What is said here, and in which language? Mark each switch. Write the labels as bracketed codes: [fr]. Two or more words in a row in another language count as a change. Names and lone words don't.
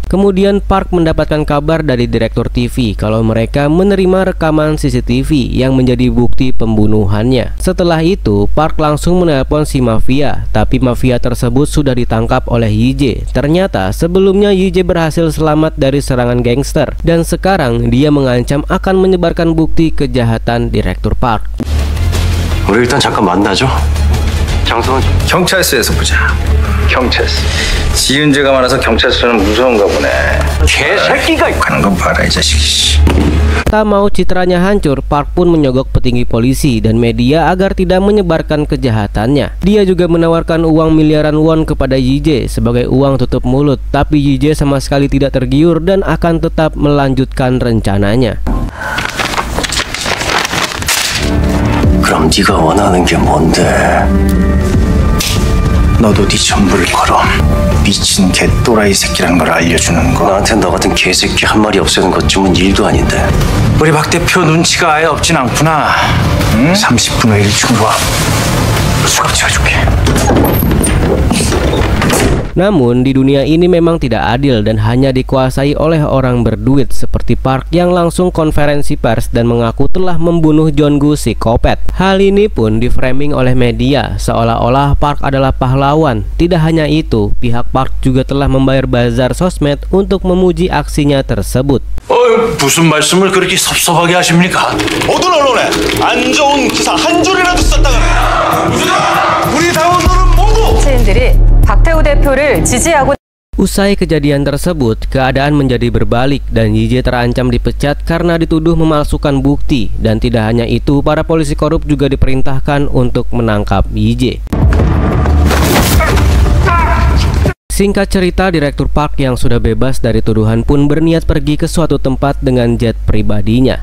[id] Kemudian Park mendapatkan kabar dari direktur TV kalau mereka menerima rekaman CCTV yang menjadi bukti pembunuhannya. Setelah itu Park langsung menelpon si mafia, tapi mafia tersebut sudah ditangkap oleh Yi-jae. Ternyata sebelumnya Yi-jae berhasil selamat dari serangan gangster dan sekarang dia mengancam akan menyebarkan bukti kejahatan Direktur Park. [ko] 우리 일단 잠깐 만나죠. 장소는 경찰서에서 보자. 경찰서. 지은 죄가 많아서 경찰서는 무서운가 보네. 개새끼가 가는 건 봐라 이 자식이. [id] Tak mau citranya hancur, Park pun menyogok petinggi polisi dan media agar tidak menyebarkan kejahatannya. Dia juga menawarkan uang miliaran won kepada Yi-jae sebagai uang tutup mulut, tapi Yi-jae sama sekali tidak tergiur dan akan tetap melanjutkan rencananya. [ko] 그럼 네가 원하는 게 뭔데? 너도 네 전부를 걸어. 미친 개또라이 새끼라는 걸 알려주는 거. 나한텐 너 같은 개새끼 한 마리 없애는 것쯤은 일도 아닌데. 우리 박 대표 눈치가 아예 없진 않구나. 응? 30분 후 일찍으로 와. 수갑 채워줄게. [id] Namun di dunia ini memang tidak adil dan hanya dikuasai oleh orang berduit seperti Park yang langsung konferensi pers dan mengaku telah membunuh Jeongu psikopat. Hal ini pun diframing oleh media seolah-olah Park adalah pahlawan. Tidak hanya itu, pihak Park juga telah membayar bazar sosmed untuk memuji aksinya tersebut. [ko] 무슨 말씀을 그렇게 섭섭하게 하십니까? 모든 언론에 안 좋은 기사 한 줄이라도 썼다가 우리 당원들은 몽고! 정치인들이 박태우 대표를 지지하고 [id] Usai kejadian tersebut, keadaan menjadi berbalik dan Yi-jae terancam dipecat karena dituduh memalsukan bukti. Dan tidak hanya itu, para polisi korup juga diperintahkan untuk menangkap Yi-jae. Singkat cerita, Direktur Park yang sudah bebas dari tuduhan pun berniat pergi ke suatu tempat dengan jet pribadinya.